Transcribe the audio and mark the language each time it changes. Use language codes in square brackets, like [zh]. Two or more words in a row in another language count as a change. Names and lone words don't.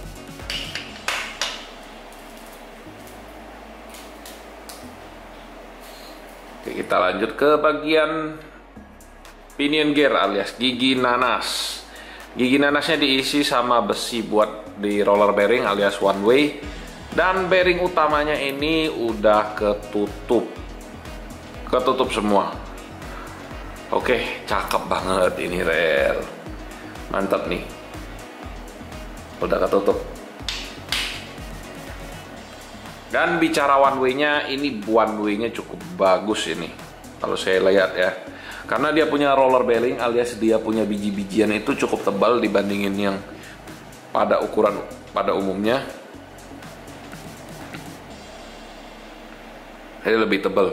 [id] Oke, kita lanjut ke bagian [en] pinion gear [id] alias gigi nanas. Gigi nanasnya diisi sama besi buat di [en] roller bearing [id] alias [en] one way. [id] Dan bearing utamanya ini udah ketutup semua. Oke, cakep banget ini rel. Mantap nih. Udah ketutup. Dan bicara [en] one way- [id] nya, ini [en] one way- [id] nya cukup bagus ini. Kalau saya lihat ya. Karena dia punya [en] roller bearing [id] alias dia punya biji-bijian itu cukup tebal dibandingin yang pada ukuran pada umumnya. Jadi lebih tebal.